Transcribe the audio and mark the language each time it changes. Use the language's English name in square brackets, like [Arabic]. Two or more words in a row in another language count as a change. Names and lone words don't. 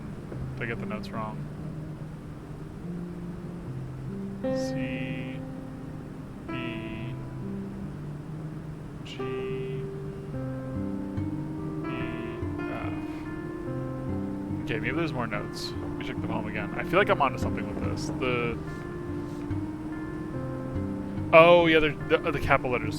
[English] Did I get the notes wrong? C-E-G-E-F. Okay, maybe there's more notes. Let me check the poem again. I feel like I'm onto something with this. Oh, yeah, the capital letters.